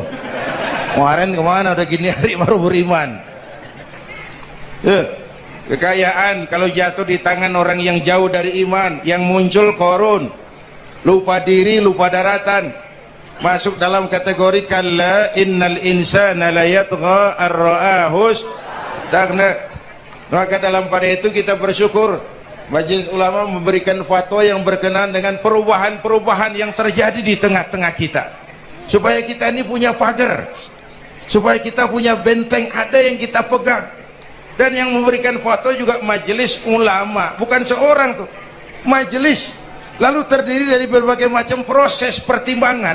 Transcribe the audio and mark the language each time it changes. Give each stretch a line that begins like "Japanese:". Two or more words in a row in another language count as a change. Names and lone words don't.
Indonesian: Kemarin kemana, udah gini hari baru beriman. Kekayaan kalau jatuh di tangan orang yang jauh dari iman, yang muncul korun, lupa diri, lupa daratan, masuk dalam kategori
Arabic: كلا إن الإنسان ليطغى أن رآه استغنى.
Indonesian: Maka dalam pada itu kita bersyukur Majelis Ulama memberikan fatwa yang berkenaan dengan perubahan-perubahan yang terjadi di tengah-tengah kita, supaya kita ini punya pagar, supaya kita punya benteng ada yang kita pegang. Dan yang memberikan fatwa juga Majelis Ulama, bukan seorang tuh, majelis, lalu terdiri dari berbagai macam proses pertimbangan.